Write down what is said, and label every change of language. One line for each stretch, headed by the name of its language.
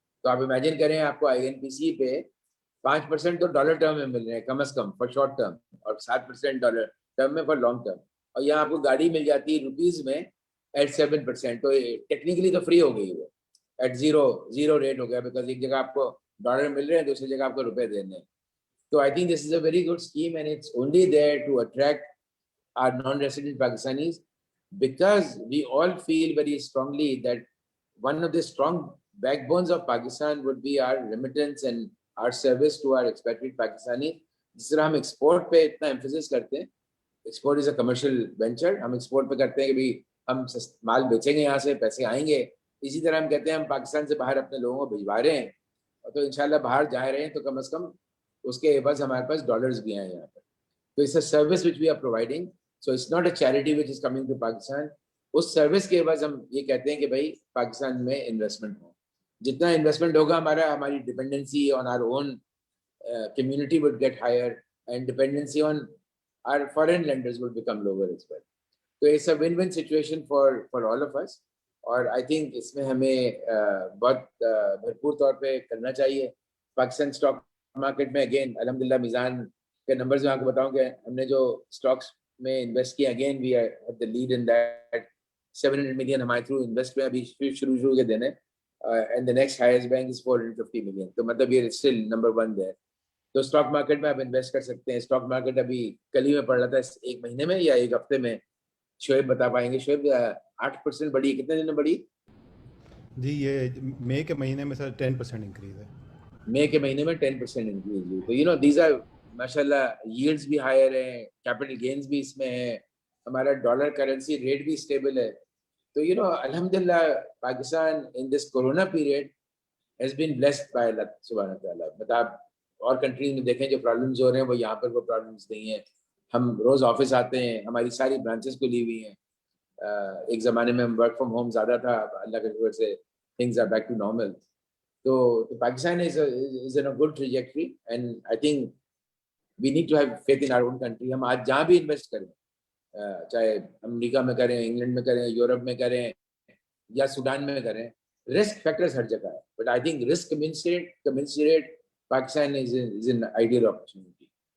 Urdu: تو آپ امیجن کریں آپ کو INPC پہ 5% تو ڈالر ٹرم میں مل رہے ہیں کم از کم فار شارٹ ٹرم, اور 7% ڈالر ٹرم میں فار لانگ ٹرم, اور یہاں آپ کو گاڑی مل جاتی ہے روپیز میں ایٹ 7%. تو ٹیکنیکلی تو فری ہو گئی وہ, ایٹ زیرو ریٹ ہو گیا, بیکاز ایک جگہ آپ کو ڈالر مل رہے ہیں, دوسری جگہ آپ کو روپے دینے ہیں.
English: تو I think this is a very good scheme, and it's only there to attract our non-resident Pakistanis, because we all feel very strongly that one of the strong backbones of Pakistan would be our remittance and our service to our expatriate Pakistanis.
Urdu: جس طرح ہم export پہ اتنا emphasis کرتے ہیں, export is a commercial venture, ہم export پہ کرتے ہیں کہ بھی ہم مال بیچیں گے, یہاں سے پیسے آئیں گے. اسی طرح ہم کہتے ہیں ہم پاکستان سے باہر اپنے لوگوں کو بھجوا رہے ہیں, تو انشاءاللہ باہر جا رہے ہیں تو کم از کم اس کے عوض ہمارے پاس ڈالرز بھی ہیں یہاں پر.
English: تو it's a service which we are providing. So it's not a charity which is coming to Pakistan. اس service کے عوض ہم یہ کہتے ہیں کہ بھائی پاکستان میں انویسٹمنٹ ہو, جتنا انویسٹمنٹ ہوگا ہماری dependency on our own community would get higher, and dependency on our foreign lenders would become lower as well. So it's a win-win situation for all of us,
Urdu: اور I think اس میں ہمیں بہت بھرپور طور پہ کرنا چاہیے. پاکستان اسٹاک مارکیٹ میں اگین الحمدللہ میزان کے نمبرز میں آپ کو بتاؤں کہ ہم نے جو اسٹاکس میں انویسٹ کیا,
English: Again we have the lead in that.
Urdu: 700 million ہمارے تھرو انویسٹ میں ابھی شروع کے دینے,
English: and the next highest bank is
Urdu: 450 million. تو مطلب یہ اسٹل نمبر 1 دیر. تو اسٹاک مارکیٹ میں آپ انویسٹ کر سکتے ہیں. اسٹاک مارکیٹ ابھی کل ہی میں پڑھ رہا تھا, ایک مہینے میں یا ایک ہفتے میں, شعیب بتا پائیں گے. شعیب 8% بڑھی, کتنے دن میں بڑھی؟ جی یہ مئی کے مہینے میں سر 10% انکریز ہے. مئی کے مہینے میں 10% انکریز ہوئی. تو
English: you know these are
Urdu: ماشاء اللہ ییلڈز بھی ہائر ہیں, کیپٹل گینز بھی اس میں ہے, ہمارا ڈالر کرنسی ریٹ بھی اسٹیبل ہے.
English: تو you know الحمدللہ Pakistan in this corona period has been blessed by Allah سبحانہ تعالیٰ.
Urdu: مطلب اور کنٹریز میں دیکھیں جو پرابلمز ہو رہے ہیں وہ یہاں پر وہ پرابلمز نہیں ہیں. ہم روز آفس آتے ہیں, ہماری ساری برانچز کو لی ہوئی ہیں. ایک زمانے میں ہم ورک فرام ہوم زیادہ تھا, اللہ کے شکر سے
English: things are back to normal. So Pakistan is in a good trajectory, and I think we need to have faith in our own country.
Urdu: ہم آج جہاں بھی انویسٹ کریں, چاہے امریکہ میں کریں, انگلینڈ میں کریں, یورپ میں کریں یا سوڈان میں کریں, رسک فیکٹرز ہر جگہ ہے.
English: But I think risk commensurate Pakistan is an ideal opportunity.